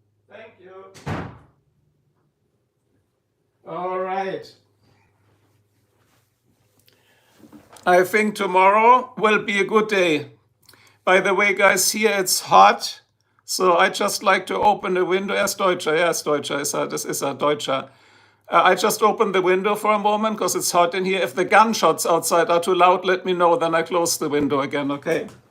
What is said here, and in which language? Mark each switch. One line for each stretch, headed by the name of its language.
English: Thank you. All right. I think tomorrow will be a good day. By the way, guys, here it's hot. So I just like to open the window.
German: Er ist Deutscher, er ist Deutscher, das ist er, Deutscher.
English: I just open the window for a moment because it's hot in here. If the gunshots outside are too loud, let me know, then I close the window again, okay?